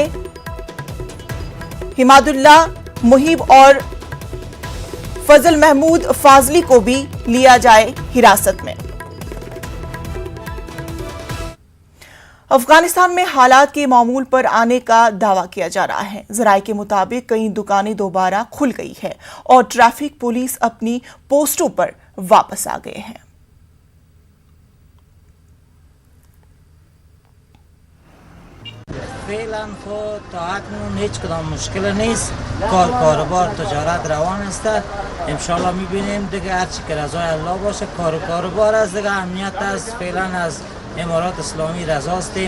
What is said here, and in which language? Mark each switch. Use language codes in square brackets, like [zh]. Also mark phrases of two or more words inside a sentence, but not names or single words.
[ur] حماداللہ محب اور فضل محمود فاضلی کو بھی لیا جائے حراست میں. افغانستان میں حالات کے معمول پر آنے کا دعویٰ کیا جا رہا ہے. ذرائع کے مطابق کئی دکانیں دوبارہ کھل گئی ہے اور ٹریفک پولیس اپنی پوسٹوں پر واپس آ گئے ہیں. [fa] فعلا خود تا اکنون هیچ کدام مشکل نیست. کاروبار تجارت روان است. [ar] ان شاء الله [fa] میبینیم دیگه هر چی که رضای الله باشه. کاروبار است دیگه، امنیت است. فعلا از امارات اسلامی رضا هستیم.